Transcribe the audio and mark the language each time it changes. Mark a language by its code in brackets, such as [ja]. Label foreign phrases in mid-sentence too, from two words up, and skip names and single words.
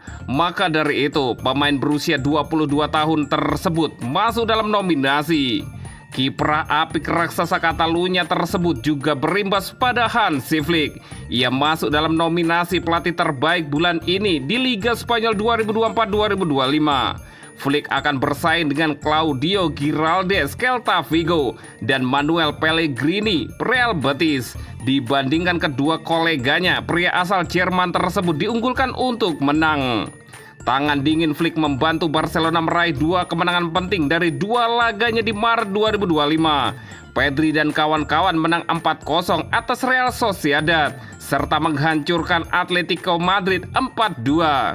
[id] Maka dari itu, pemain berusia 22 tahun tersebut masuk dalam nominasi. Kiprah apik raksasa Catalunya tersebut juga berimbas pada Hansi Flick. Ia masuk dalam nominasi pelatih terbaik bulan ini di Liga Spanyol 2024-2025. Flick akan bersaing dengan Claudio Giraldes, Celta Vigo, dan Manuel Pellegrini, Real Betis. Dibandingkan kedua koleganya, pria asal Jerman tersebut diunggulkan untuk menang. Tangan dingin Flick membantu Barcelona meraih 2 kemenangan penting dari 2 laganya di Maret 2025. Pedri dan kawan-kawan menang 4-0 atas Real Sociedad serta menghancurkan Atletico Madrid 4-2.